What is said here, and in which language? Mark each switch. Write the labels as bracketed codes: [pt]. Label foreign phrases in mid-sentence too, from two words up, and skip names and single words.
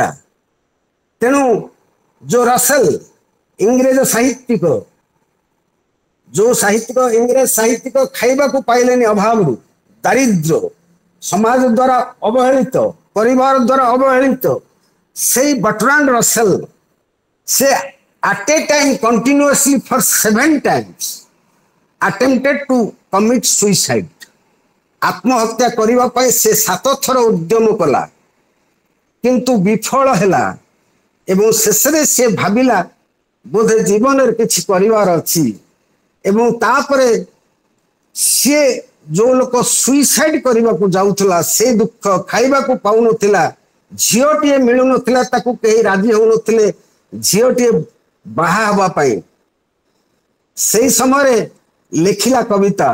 [or] ତେଣୁ ଯୋ ରସେଲ ଇଂରେଜ ସାହିତ୍ୟିକ, ଯୋଉ ସାହିତ୍ୟିକ ଇଂରେଜ ସାହିତ୍ୟିକ ଖାଇବାକୁ ପାଇଲେନି ଅଭାବରୁ, ଦାରିଦ୍ର୍ୟ, ସମାଜ ଦ୍ୱାରା ଅବହେଳିତ, ପରିବାର ଦ୍ୱାରା ଅବହେଳିତ, ସେଇ ବର୍ଟ୍ରାଣ୍ଡ ରସେଲ ସେ [en] at a time continuously for 7 times attempted to commit suicide. [or] ଆତ୍ମହତ୍ୟା କରିବା ପାଇଁ ସେ 7 ଥର ଉଦ୍ୟମ କଲା କିନ୍ତୁ ବିଫଳ ହେଲା। ଏବଂ ଶେଷରେ ସେ ଭାବିଲା ବୋଧେ ଜୀବନରେ କିଛି କରିବାର ଅଛି। ଏବଂ ତାପରେ ସିଏ ଯୋଉ ଲୋକ ସୁଇସାଇଡ କରିବାକୁ ଯାଉଥିଲା, ସେ ଦୁଃଖ ଖାଇବାକୁ ପାଉନଥିଲା, ଝିଅଟିଏ ମିଳୁନଥିଲା, ତାକୁ କେହି ରାଜି ହଉନଥିଲେ ଝିଅଟିଏ ବାହା ହେବା ପାଇଁ, ସେଇ ସମୟରେ ଲେଖିଲା କବିତା।